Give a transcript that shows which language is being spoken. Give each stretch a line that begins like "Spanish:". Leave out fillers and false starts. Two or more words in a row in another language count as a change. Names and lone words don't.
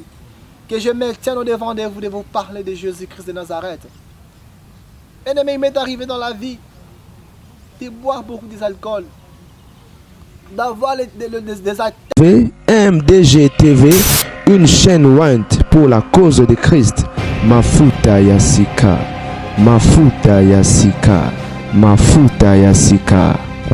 French: Que je me tienne au devant de vous parler de Jésus-Christ de Nazareth. Bien-aimé, il m'est arrivé dans la vie de boire beaucoup d'alcool, d'avoir des actes. MDG TV, une chaîne Went pour la cause de Christ.
Kituba (Democratic Republic of Congo): Mafuta ya Sika, Mafuta ya Sika, Mafuta ya Sika.